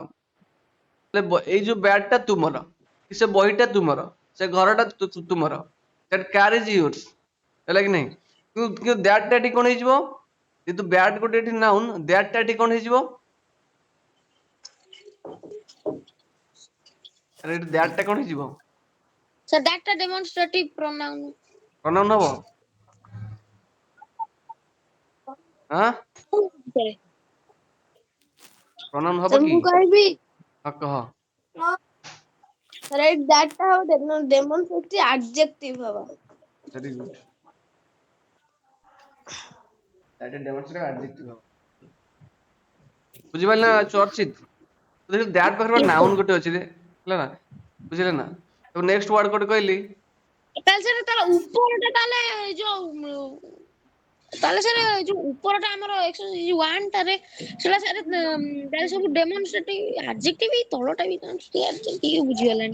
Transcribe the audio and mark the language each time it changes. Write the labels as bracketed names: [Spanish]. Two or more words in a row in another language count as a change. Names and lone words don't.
[Odia] ଏଇ ଯୋଉ ବ୍ୟାଟ୍ ଟା ତୁମର, ସେ ବହିଟା ତୁମର, ସେ ଘରଟା ତୁମର, [English] that car is yours, [Odia] ହେଲା କି ନାହିଁ? କିନ୍ତୁ ଦ୍ୟାଟ୍ ଟା ଏଠି କଣ ହେଇଯିବ, ଯେହେତୁ ବ୍ୟାଟ୍ ଗୋଟେ ଏଠି ନାଉନ୍, ଦ୍ୟାଟ୍ ଟା ଏଠି କଣ ହେଇଯିବ, ଆରେ ଏଠି ଦ୍ୟାଟ୍ ଟା କଣ ହେଇଯିବ, [English] So that a demonstrative pronoun. [Odia] ପ୍ରୋନାଉନ ହବ, ଆଁ ପ୍ରୋନାଉନ ହବ [English] Sir, [Odia] କି? ମୁଁ କହିବି ହଁ କହ। [English] right that how demonstrative adjective ହବ। very good, that is demonstrative adjective [Odia] ହବ, ବୁଝିପାରିଲ ନା ଚର୍ଚିତ? ଦ୍ୟାଟ୍ ପାଖରେ [English] Yes, sir. [Odia] ନାଉନ୍ ଗୋଟେ ଅଛି ରେ, ହେଲା ନା, ବୁଝିଲେ ନା? [English] next word [Odia] କୋଟେ କହିଲି, ତାହେଲେ ସେଟା ତାର ଉପରଟା ତାହେଲେ ଯୋଉ ତାହେଲେ ସାର୍ ଯୋଉ ଉପରଟା ଆମର ୱାନ୍ ଟାରେ ସେଟା ସାର୍ ତାହେଲେ ସବୁ [English] demonstrative adjective, [Odia] ତଳଟା ବି ଟିକେ ବୁଝିଗଲାଣି।